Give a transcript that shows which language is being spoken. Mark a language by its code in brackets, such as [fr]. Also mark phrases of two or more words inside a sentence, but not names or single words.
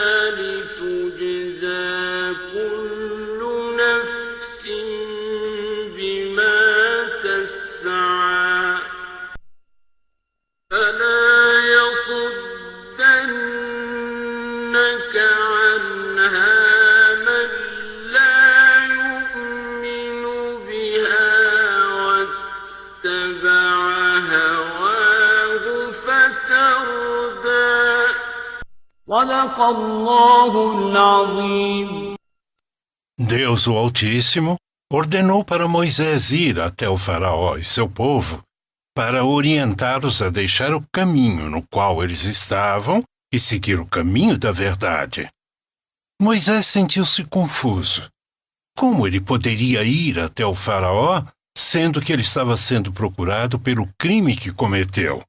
[ar] لتجزى كل نفس بما تسعى فلا يصدنك عنها من لا يؤمن بها واتبع هواه فتردى صدق الله العظيم. [pt] Deus o Altíssimo ordenou para Moisés ir até o faraó e seu povo para orientá-los a deixar o caminho no qual eles estavam e seguir o caminho da verdade. Moisés sentiu-se confuso. Como ele poderia ir até o faraó, sendo que ele estava sendo procurado pelo crime que cometeu?